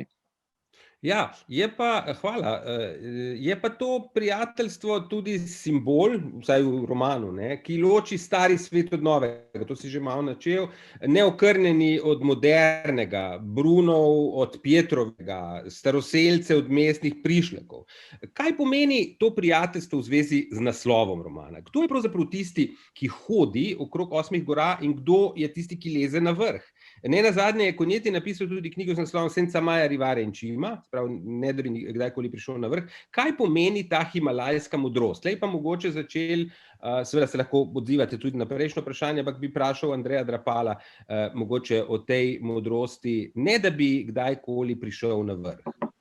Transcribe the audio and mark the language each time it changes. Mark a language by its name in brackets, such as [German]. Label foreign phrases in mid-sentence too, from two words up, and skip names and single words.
[Slovenian] Ja, hvala, je pa to prijateljstvo tudi simbol, vsaj v romanu, ne, ki loči stari svet od novega, to si že malo načel, neokrnjeni od modernega, Brunov od Pietrovega, staroselce od mestnih prišlekov. Kaj pomeni to prijateljstvo v zvezi z naslovom romana? Kdo je pravzaprav tisti, ki hodi okrog 8 gora in kdo je tisti, ki leze na vrh? Nenazadnje je Cogneti napisal tudi knjigo z naslovom Senza mai arrivare in cima, ne da bi kdajkoli prišel na vrh. Kaj pomeni ta himalajska modrost? Tlej pa mogoče začeli, seveda se lahko odzivate tudi na prejšnjo vprašanje, ampak bi vprašal Andreja Drapala mogoče o tej modrosti, ne da bi kdajkoli prišel na vrh.